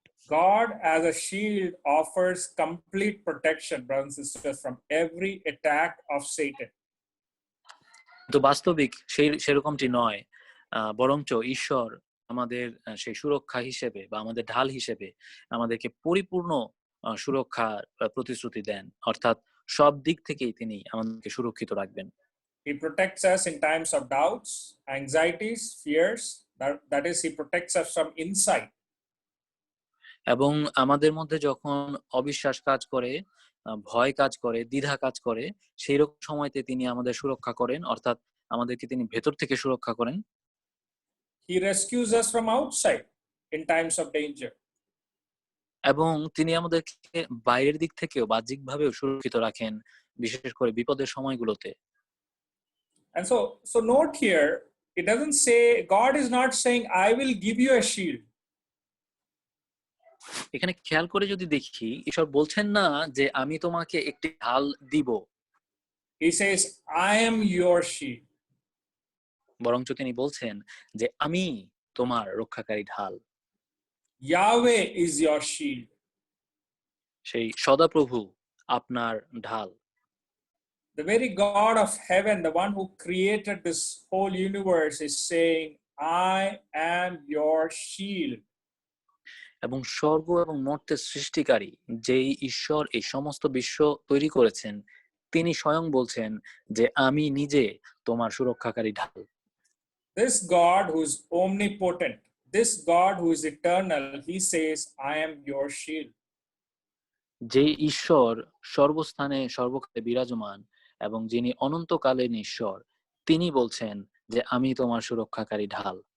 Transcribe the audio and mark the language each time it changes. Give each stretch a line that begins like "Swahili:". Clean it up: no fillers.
English: God as a shield offers complete protection, brothers and sisters, from every attack of Satan.
Bangla: তো বাস্তবিক সেরকমটি নয়, বরঞ্চ ঈশ্বর আমাদের সেই সুরক্ষা হিসেবে বা আমাদের ঢাল হিসেবে আমাদেরকে পরিপূর্ণ সুরক্ষার প্রতিশ্রুতি দেন, অর্থাৎ সব দিক থেকেই তিনি আমাদেরকে সুরক্ষিত রাখবেন।
English: He protects us in times of doubts, anxieties, fears. That is, he protects us from inside.
Bangla: এবং আমাদের মধ্যে যখন অবিশ্বাস কাজ করে, ভয় কাজ করে, দ্বিধা কাজ করে, সেই রকম সময়তে তিনি আমাদের সুরক্ষা করেন, অর্থাৎ আমাদেরকে তিনি ভেতর থেকে সুরক্ষা করেন।
English: He rescues us from outside in times of danger.
Bangla: এবং তিনি আমাদেরকে বাইরের দিক থেকেও বাহ্যিকভাবেও সুরক্ষিত রাখেন, বিশেষ করে বিপদের সময়গুলোতে।
English: And so note here, it doesn't say, God is not saying, I will give you a shield.
Bangla: এখানে খেয়াল করে যদি দেখি, ঈশ্বর বলছেন না যে আমি তোমাকে একটি ঢাল দিব।
English: He says, I am your shield.
Bangla: বরঞ্চ তিনি বলছেন যে আমি তোমার রক্ষাকারী ঢাল।
English: Yahweh is your shield.
Bangla: সেই সদাপ্রভু আপনার ঢাল।
English: The very God of heaven, the one who created this whole universe, is saying, I am your shield.
Bangla: এবং স্বর্গ এবং মর্তের সৃষ্টিকারী যেই ঈশ্বর এই সমস্ত বিশ্ব তৈরি করেছেন, তিনি স্বয়ং বলছেন যে আমি নিজে তোমার সুরক্ষাকারী ঢাল।
English: This God who is omnipotent, this God who is eternal, he says, I am your shield.
Bangla: যে ঈশ্বর সর্বস্থানে সর্বকালে বিরাজমান এবং যিনি অনন্তকালীন ঈশ্বর, তিনি বলছেন যে আমি তোমার সুরক্ষাকারী ঢাল।